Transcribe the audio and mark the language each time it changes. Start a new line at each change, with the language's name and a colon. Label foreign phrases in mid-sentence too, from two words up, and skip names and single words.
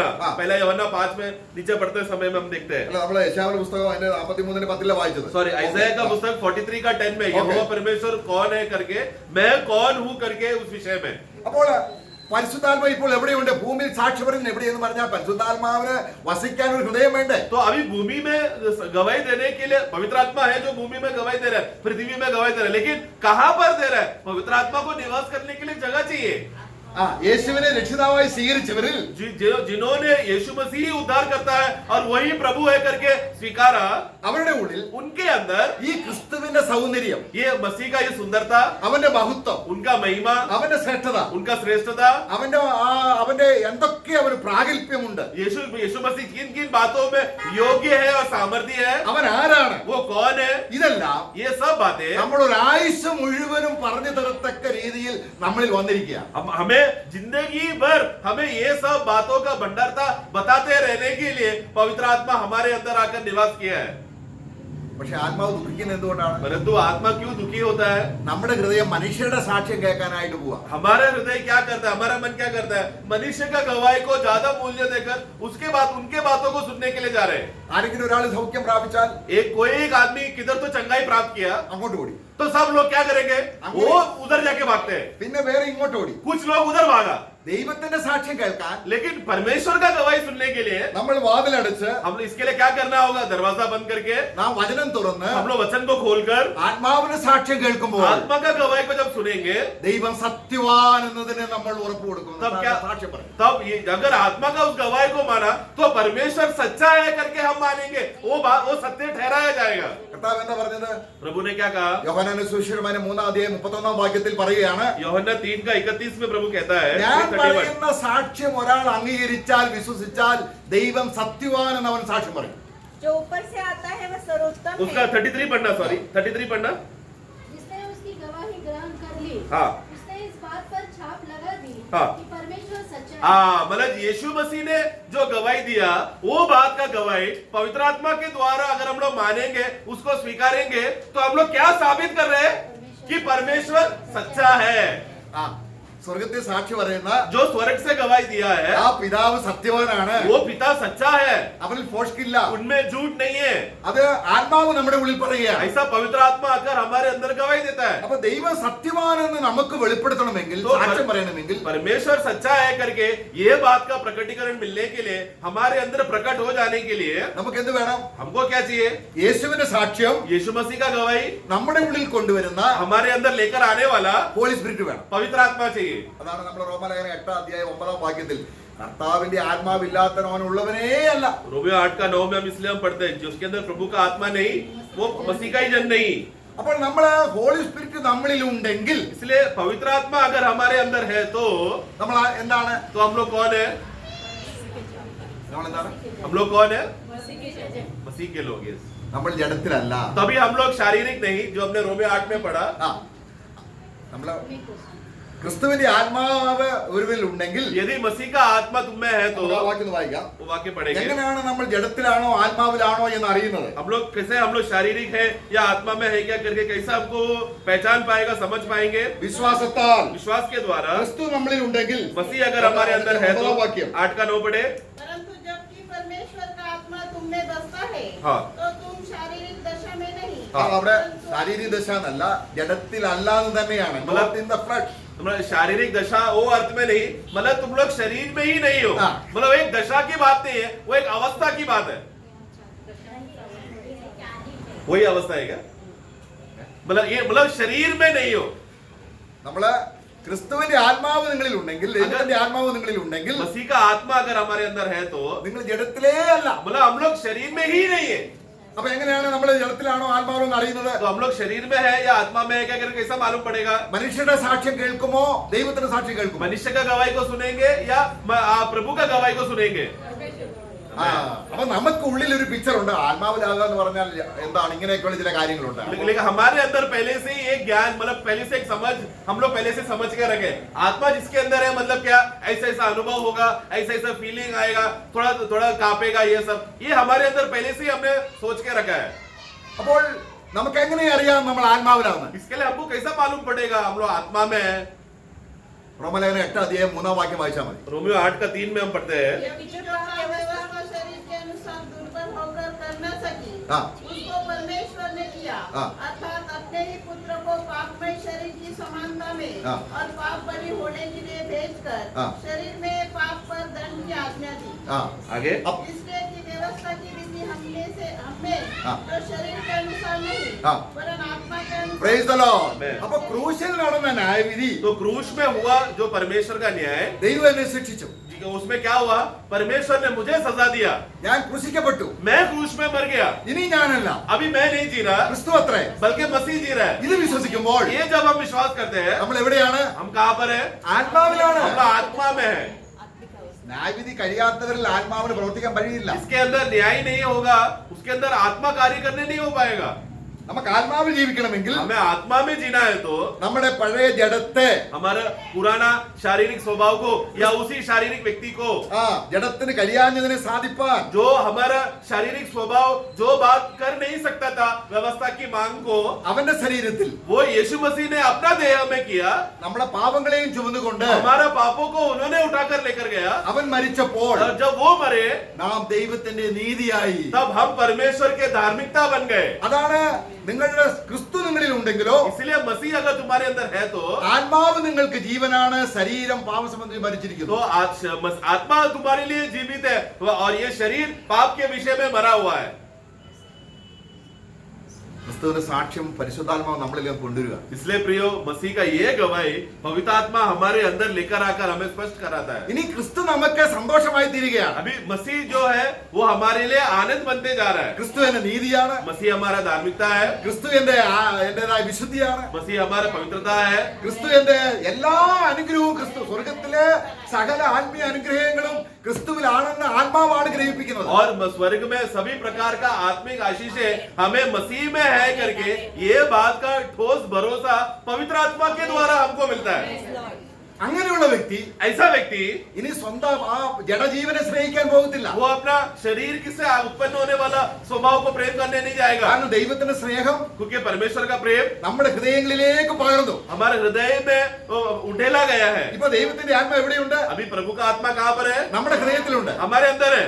Hindi: हाँ. पहला यूहन्ना 5 में नीचे पढ़ते समय में हम देखते हैं.
Malayalam: അല്ല, നമ്മള് യശായാവിന്റെ പുസ്തകം അതിന്റെ 43-10 വായിച്ചത്.
Hindi: सॉरी, आइज़ाया का पुस्तक 43 का 10 में यहोवा परमेश्वर कौन है करके, मैं कौन हूं करके उस विषय में.
Malayalam: അപ്പോൾ പരിശുദ്ധാത്മ ഇപ്പോൾ എവിടെയുണ്ട്? ഭൂമിയിൽ സാക്ഷി പറയുന്നത് എവിടെയെന്ന് പറഞ്ഞാൽ പരിശുദ്ധാത്മാവിന് വസിക്കാൻ ഒരു ഹൃദയം വേണ്ടേ?
Hindi: तो अभी भूमि में गवाही देने के लिए पवित्र आत्मा है जो भूमि में गवाही दे रहा है, पृथ्वी में गवाही दे रहा है, लेकिन कहां पर दे रहा है? पवित्र आत्मा को निवास करने के लिए जगह चाहिए.
Malayalam: യേശുവിനെ രക്ഷിതാവായി സ്വീകരിച്ചവരിൽ
Hindi: जिन्होंने यीशु मसीह ही उद्धार करता है और वही प्रभु है करके स्वीकारा,
Malayalam: അവരുടെ ഉള്ളിൽ
Hindi: उनके अंदर
Malayalam: ഈ ക്രിസ്തുവിന്റെ സൗന്ദര്യം,
Hindi: ये मसीह का ये सुंदरता,
Malayalam: അവന്റെ മഹത്വം,
Hindi: उनका महिमा,
Malayalam: അവന്റെ ശ്രേഷ്ഠത,
Hindi: उनका श्रेष्ठता,
Malayalam: അവന്റെ എന്തൊക്കെ അവന് പ്രാഗൽഭ്യമുണ്ട്.
Hindi: यीशु मसीह किन किन बातों में योग्य है और सामर्थ्य है,
Malayalam: അവൻ ആരാണ്?
Hindi: वो कौन है,
Malayalam: ഇതെല്ലാം
Hindi: ये सब बातें
Malayalam: നമ്മൾ ഒരു ആയുസ് മുഴുവനും പറഞ്ഞു തരത്തക്ക രീതിയിൽ നമ്മളിൽ വന്നിരിക്കുക.
Hindi: हमें जिंदगी भर हमें ये सब बातों का भंडारता बताते रहने के लिए पवित्र आत्मा हमारे अंदर आकर निवास किया है.
Malayalam: പക്ഷെ ആത്മാവ് ദുഃഖിക്കുന്നത് എന്തുകൊണ്ടാണ്?
Hindi: परंतु आत्मा क्यों दुखी होता है?
Malayalam: നമ്മുടെ ഹൃദയം മനുഷ്യരുടെ സാക്ഷ്യം കേൾക്കാനായിട്ട് പോവാ.
Hindi: हमारा हृदय क्या करता है, हमारा मन क्या करता है? मनुष्य का गवाही को ज्यादा मूल्य देकर उसके बाद उनके बातों को सुनने के लिए जा रहे हैं.
Malayalam: ആരെങ്കിലും ഒരാൾ സൗഖ്യം പ്രാപിച്ചാൽ
Hindi: कोई एक आदमी किधर तो चंगाई प्राप्त किया
Malayalam: അങ്ങോട്ട് ഓടി,
Hindi: तो सब लोग क्या करेंगे? वो उधर जाके भागते हैं.
Malayalam: പിന്നെ വേറെ ഇങ്ങോട്ട് ഓടി.
Hindi: कुछ लोग उधर भागा.
Malayalam: ദൈവത്തിന്റെ സാക്ഷ്യം കേൾക്കാൻ
Hindi: लेकिन परमेश्वर का गवाही सुनने के लिए
Malayalam: നമ്മൾ വാതിലടച്ച്
Hindi: हम इसके लिए क्या करना होगा? दरवाजा बंद करके
Malayalam: നാം വചനം തുറന്ന്
Hindi: हम लोग वचन को खोलकर
Malayalam: ആത്മാവിന്റെ സാക്ഷ്യം കേൾക്കുമ്പോൾ
Hindi: आत्मा का गवाही को जब सुनेंगे
Malayalam: ദൈവം സത്യവാൻ എന്നതിനെ നമ്മൾ ഉറപ്പ് കൊടുക്കും.
Hindi: तब क्या?
Malayalam: സാക്ഷ്യം പറയും.
Hindi: तब ये अगर आत्मा का उस गवाही को माना तो परमेश्वर सच्चा है करके हम मानेंगे, वो सत्य ठहराया जाएगा.
Malayalam: കർത്താവ് എന്താ പറഞ്ഞത്?
Hindi: प्रभु ने क्या कहा?
Malayalam: യോഹന്നാന്റെ സുവിശേഷം 3:31 വാക്യത്തിൽ പറയുകയാണ്,
Hindi: यूहन्ना 3:31 में प्रभु कहता है,
Malayalam: ഞാൻ 31, പറയുന്ന സാക്ഷ്യം ഒരാൾ അംഗീകരിച്ചാൽ വിശ്വസിച്ചാൽ ദൈവം സത്യവാൻ എന്ന് അവൻ സാക്ഷ്യം പറയും.
Hindi: जो ऊपर से आता है वह सर्वोत्तम उसका है. 33 पढ़ना, सॉरी 33 पढ़ना. जिसने उसकी गवाही ग्रहण कर ली, हाँ. उसने इस बात पर छाप लगा दी हाँ. कि परमेश्वर सच्चा है. मतलब यीशु मसीह ने जो गवाही दिया वो बात का गवाही पवित्र आत्मा के द्वारा अगर हम लोग मानेंगे, उसको स्वीकारेंगे तो हम लोग क्या साबित कर रहे हैं? कि परमेश्वर सच्चा है.
Malayalam: ആ സ്വർഗത്തിൽ സാക്ഷി പറയുന്ന
Hindi: जो स्वर्ग से गवाही दिया है
Malayalam: ആ പിതാവ് സത്യവാനാണ്,
Hindi: वो पिता सच्चा है,
Malayalam: അവനിൽ ഫോഷ്കില്ല.
Hindi: उनमें झूठ नहीं है।
Malayalam: അത് ആത്മാവ് നമ്മുടെ ഉള്ളിൽ പറയുകയാണ്.
Hindi: ऐसा पवित्र आत्मा आकर हमारे अंदर गवाही देता है।
Malayalam: അപ്പൊ ദൈവം സത്യവാനെന്ന് നമുക്ക് വെളിപ്പെടുത്തണമെങ്കിൽ,
Hindi: तो
Malayalam: സാക്ഷ്യം പറയണമെങ്കിൽ
Hindi: परमेश्वर सच्चा है करके ये बात का प्रकटीकरण मिलने के लिए, हमारे अंदर प्रकट हो जाने के लिए
Malayalam: നമുക്ക് എന്ത് വേണം?
Hindi: हमको क्या चाहिए?
Malayalam: യേശുവിന്റെ സാക്ഷ്യം
Hindi: यीशु मसीह का गवाही
Malayalam: നമ്മുടെ ഉള്ളിൽ കൊണ്ടുവരുന്ന
Hindi: हमारे अंदर लेकर आने वाला
English: Holy Spirit
Malayalam: വേണം.
Hindi: पवित्र आत्मा चाहिए।
Malayalam: അതാണ് നമ്മൾ റോമാലേഖനം 8-9 വാക്യത്തിൽ കർത്താവിന്റെ ആത്മാവില്ലാത്തവനുള്ളവനേ അല്ല.
Hindi: रोमियो 8:9 में हम इसलिए हम पढ़ते हैं, जिसके अंदर प्रभु का आत्मा नहीं, वो मसीह का ही जन नहीं।
Malayalam: അപ്പോൾ നമ്മള്
English: Holy Spirit
Malayalam: നമ്മളിൽ ഉണ്ടെങ്കിൽ
Hindi: इसलिए पवित्र आत्मा अगर हमारे अंदर है तो
Malayalam: നമ്മൾ എന്താണ്?
Hindi: हम लोग कौन है?
Malayalam: നമ്മൾ എന്താണ്?
Hindi: हम लोग कौन है? मसीह के लोग हैं।
Malayalam: നമ്മൾ ജഡത്തിലല്ല.
Hindi: तभी हम लोग शारीरिक नहीं, जो हमने रोमियो 8 में पढ़ा।
Malayalam: ആ നമ്മള് ക്രിസ്തുവിന്റെ ആത്മാവ് ഒരുവിൽ ഉണ്ടെങ്കിൽ
Hindi: यदि मसीह का आत्मा तुम में है तो
Malayalam: നമുക്ക് ആ വാക്യം ഒന്ന് വായിക്കാം.
Hindi: वो वाक्य पढ़ेंगे।
Malayalam: എങ്ങനെയാണ് നമ്മൾ ജഡത്തിലാണോ ആത്മാവിലാണോ എന്ന് അറിയുന്നത്?
Hindi: हम लोग कैसे, हम लोग शारीरिक है या आत्मा में है क्या करके कैसे हमको पहचान पाएगा, समझ पाएंगे?
Malayalam: വിശ്വാസത്താൽ.
Hindi: विश्वास के द्वारा।
Malayalam: ക്രിസ്തു നമ്മളിൽ ഉണ്ടെങ്കിൽ
Hindi: मसीह अगर हमारे अंदर है तो 8:9 पढ़े। परंतु जबकि परमेश्वर का आत्मा तुम में बसता है, हाँ। तो तुम शारीरिक दशा में नहीं,
Malayalam: അവിടെ ശാരീരിക ദശ എന്നല്ല, ജഡത്തിലല്ല എന്ന് തന്നെയാണ്.
English: Not in the flesh.
Hindi: मतलब शारीरिक दशा वो अर्थ में नहीं, मतलब तुम लोग शरीर में ही नहीं हो, हाँ। मतलब एक दशा की बात नहीं है, वो एक अवस्था की बात है। वही अवस्था है क्या? मतलब ये मतलब शरीर में नहीं हो।
Malayalam: നമ്മള് ക്രിസ്തുവിന്റെ ആത്മാവ് നിങ്ങളിൽ ഉണ്ടെങ്കിൽ, ദൈവത്തിന്റെ ആത്മാവ് നിങ്ങളിൽ ഉണ്ടെങ്കിൽ
Hindi: मसीह का आत्मा अगर हमारे अंदर है तो
Malayalam: നിങ്ങൾ ജഡത്തിലേ അല്ല.
Hindi: मतलब हम लोग शरीर में ही नहीं है।
Malayalam: അപ്പൊ എങ്ങനെയാണ് നമ്മൾ ജഡത്തിലാണോ ആത്മാവോ എന്ന് അറിയുന്നത്?
Hindi: तो हम लोग शरीर में है या आत्मा में है क्या करके कैसा मालूम पड़ेगा?
Malayalam: മനുഷ്യരുടെ സാക്ഷ്യം കേൾക്കുമോ ദൈവത്തിന്റെ സാക്ഷ്യം കേൾക്കുമോ?
Hindi: मनुष्य का गवाही को सुनेंगे या प्रभु का गवाही को सुनेंगे?
Malayalam: ആ അപ്പൊ നമുക്ക് ഉള്ളിൽ ഒരു പിക്ചർ ഉണ്ട്. ആത്മാവിലാകുക എന്ന് പറഞ്ഞാൽ എന്താണ്? ഇങ്ങനെയൊക്കെയുള്ള ചില കാര്യങ്ങളുണ്ട്.
Hindi: लेकिन हमारे अंदर पहले से ही एक ज्ञान, मतलब पहले से एक समझ, हम लोग पहले से समझ के रखे आत्मा जिसके अंदर है, मतलब क्या ऐसा ऐसा अनुभव होगा, ऐसा ऐसा फीलिंग आएगा, थोड़ा थोड़ा कांपेगा, ये सब ये हमारे अंदर पहले से ही हमने सोच के रखा है।
Malayalam: അപ്പോൾ നമുക്ക് എങ്ങനെ അറിയാം നമ്മൾ ആത്മാവിലാണെന്ന്?
Hindi: इसके लिए हमको कैसा मालूम पड़ेगा हम लोग आत्मा में है?
Malayalam: റോമാലേഖനം 8:3 വാക്യം വായിച്ചാൽ മതി.
Hindi: रोमियो 8:3 में हम पढ़ते हैं, यदि जो का व्यवस्था शरीर के अनुसार दुर्बल होकर कर न सकी, हाँ। उसको परमेश्वर ने किया, हाँ। अर्थात अपने ही पुत्र को पापमय शरीर की समानता में हाँ। और पाप बलि होने के लिए भेजकर हाँ। शरीर में पाप पर दंड की आज्ञा दी, ആ आगे
Malayalam: അപ്പ-
Hindi: इसलिए कि व्यवस्था की विधि हमें हाँ। तो शरीर के अनुसार नहीं, हाँ। वरन आत्मा के अनुसार।
English: Praise the Lord. Amen.
Malayalam: അപ്പൊ ക്രൂശിൽ നടന്ന ന്യായവിധി
Hindi: तो क्रूस में हुआ जो परमेश्वर का न्याय,
Malayalam: ദൈവം എന്നെ ശിക്ഷിച്ചു.
Hindi: उसमें क्या हुआ? परमेश्वर ने मुझे सजा दिया,
Malayalam: ഞാൻ ക്രൂശിക്കപ്പെട്ടു.
Hindi: मैं क्रूस में मर गया,
Malayalam: ഇനി ഞാനല്ല,
Hindi: अभी मैं नहीं जी रहा,
Malayalam: ക്രിസ്തു അത്രേ.
Hindi: बल्कि मसीह जी रहा है।
Malayalam: ഇത് വിശ്വസിക്കുമ്പോൾ
Hindi: ये जब हम विश्वास करते हैं,
Malayalam: നമ്മൾ എവിടെയാണ്?
Hindi: हम कहाँ पर है?
Malayalam: ആത്മാവിലാണ്.
Hindi: हम लोग आत्मा में है।
Malayalam: ന്യായവിധി കഴിയാത്തവരിൽ ആത്മാവിന് പ്രവർത്തിക്കാൻ കഴിയില്ല.
Hindi: इसके अंदर न्याय नहीं होगा, उसके अंदर आत्मा कार्य करने नहीं हो पाएगा।
Malayalam: നമുക്ക് ആത്മാവിൽ ജീവിക്കണമെങ്കിൽ
Hindi: हमें आत्मा में जीना है तो
Malayalam: നമ്മുടെ പഴയ ജഡത്തെ,
Hindi: हमारा पुराना शारीरिक स्वभाव को या उसी शारीरिक व्यक्ति को,
Malayalam: ആ ജഡത്തിന് കഴിയാഞ്ഞതിനെ സാധിപ്പാൻ
Hindi: जो हमारा शारीरिक स्वभाव जो बात कर नहीं सकता था व्यवस्था की मांग को,
Malayalam: അവന്റെ ശരീരത്തിൽ
Hindi: वो यीशु मसीह ने अपना देह में किया।
Malayalam: നമ്മുടെ പാപങ്ങളെയും ചുമന്നുകൊണ്ട്
Hindi: हमारा पापों को उन्होंने उठाकर लेकर गया।
Malayalam: അവൻ മരിച്ചപ്പോൾ
Hindi: और जब वो मरे
Malayalam: നാം ദൈവത്തിന്റെ നീതിയായി.
Hindi: तब हम परमेश्वर के धार्मिकता बन गए।
Malayalam: അതാണ് നിങ്ങളുടെ ക്രിസ്തു നിങ്ങളിൽ ഉണ്ടെങ്കിലോ,
Hindi: इसलिए मसीह अगर तुम्हारे अंदर है तो
Malayalam: ആത്മാവ് നിങ്ങൾക്ക് ജീവനാണ്, ശരീരം പാപസംബന്ധി മരിച്ചിരിക്കുന്നു.
Hindi: आत्मा तुम्हारे लिए जीवित है और ये शरीर पाप के विषय में मरा हुआ है।
Malayalam: ക്രിസ്തുവിന്റെ സാക്ഷ്യം പരിശുദ്ധാത്മാവ് നമ്മളിലേക്ക് കൊണ്ടുവരിക.
Hindi: इसलिए प्रियो, मसीह का ये गवाही पवित्र आत्मा हमारे अंदर लेकर आकर हमें स्पष्ट कराता है।
Malayalam: ഇനി ക്രിസ്തു നമുക്ക് സന്തോഷമായി തീരുകയാണ്.
Hindi: अभी मसीह जो है वो हमारे लिए आनंद बनते जा रहा है।
Malayalam: ക്രിസ്തു എന്റെ നീതിയാണ്,
Hindi: मसीह हमारा धार्मिकता है,
Malayalam: ക്രിസ്തു എന്റേതായ വിശുദ്ധിയാണ്,
Hindi: मसीह हमारा पवित्रता है,
Malayalam: ക്രിസ്തു എന്റെ എല്ലാ അനുഗ്രഹവും, ക്രിസ്തു സ്വർഗത്തിലെ സകല ആത്മീയ അനുഗ്രഹങ്ങളും ക്രിസ്തുവിലാണെന്ന് ആത്മാവാണ് ഗ്രഹിപ്പിക്കുന്നത്.
Hindi: और स्वर्ग में सभी प्रकार का आत्मिक आशीष हमें मसीह में है करके ये बात का ठोस भरोसा पवित्र आत्मा के द्वारा हमको मिलता है।
Malayalam: അങ്ങനെയുള്ള വ്യക്തി
Hindi: ऐसा व्यक्ति
Malayalam: ഇനി സ്വന്തം ആ ജഡജീവനെ സ്നേഹിക്കാൻ പോകത്തില്ല.
Hindi: वो अपना शरीर से उत्पन्न होने वाला स्वभाव को प्रेम करने नहीं जाएगा,
Malayalam: കാരണം ദൈവത്തിന്റെ സ്നേഹം
Hindi: क्योंकि परमेश्वर का प्रेम
Malayalam: നമ്മുടെ ഹൃദയങ്ങളിലേക്ക് പകർന്നു.
Hindi: हमारे हृदय में उठेला गया है।
Malayalam: ഇപ്പൊ ദൈവത്തിന്റെ ആത്മ എവിടെയുണ്ട്?
Hindi: अभी प्रभु का आत्मा कहाँ पर है?
Malayalam: നമ്മുടെ ഹൃദയത്തിലുണ്ട്.
Hindi: हमारे अंदर है।